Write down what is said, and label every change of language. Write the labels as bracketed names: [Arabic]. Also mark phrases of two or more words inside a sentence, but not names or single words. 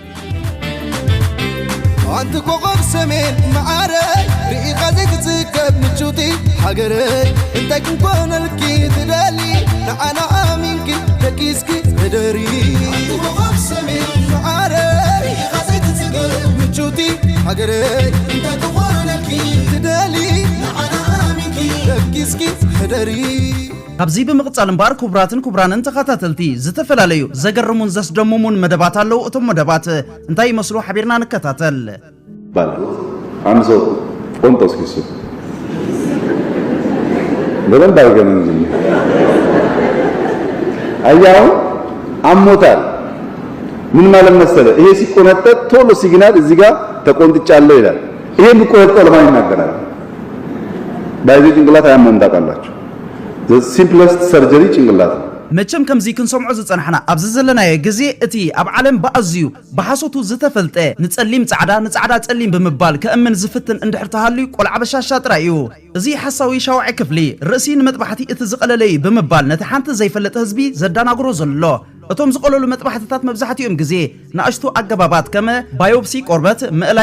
[Tigrinya] አንተ ኮኸብ ሰሜን ማዓረይ ርኢኻ ዘይትዝከብ ምቹቲ ሃገረይ እንታይ ክንኮነልኪ ትደሊ ንዓና ኣሚንኪ ተኪስኪ ህደሪ አንተ ኮኸብ ሰሜን ማዓረይ ርኢኻ ዘይትዝከብ ምቹቲ ሃገረይ እንታይ ክንኮነልኪ ትደሊ ንዓና ኣሚንኪ ተኪስኪ ህደሪ ካብዚ ብምቕጻል እምባር ክቡራንን ተኸታተልቲ ዝተፈላለዩ ዘገርሙን ዘስደምሙን መደባት ኣለው እቶም መደባት እንታይ ይመስሉ ሓቢርና ንከታተል [Amharic] አንሶ ቆንጦስ ኪሱ በደንብ አድርገን እንጂ አያው አሞታል ምን ማለት መሰለ ይሄ ሲቆነጠጥ ቶሎ ሲግናል እዚህ ጋር ተቆንጥጫለሁ ይላል ይሄ ምቆነጠጥ ለማን ይናገራል ባይዚ ጭንቅላት አያመም ታውቃላችሁ [English] the simplest surgery [Amharic] ጭንቅላት [Tigrinya] መቸም ከምዚ ክንሰምዖ ዝጸንሐና ኣብዚ ዘለናየ ግዜ እቲ ኣብ ዓለም ባእዝዩ በሐሶቱ ዝተፈልጠ ንጸሊም ጻዕዳ ጸሊም ብምባል ከእምን ዝፍትን እንድሕር ተሃልዩ ቆልዓ በሻሻ ጥራይ እዩ እዚ ሓሳዊ ሻውዒ ክፍሊ ርእሲ ንመጥባሕቲ እቲ ዝቐለለይ ብምባል ነቲ ሓንቲ ዘይፈለጠ ህዝቢ ዘዳናግሮ ዘሎ እቶም ዝቆለሉ መጥባሕትታት መብዛሕትኦም ግዜ ናእሽቱ ኣገባባት ከመ ባዮፕሲ ቆርበት ምእላይ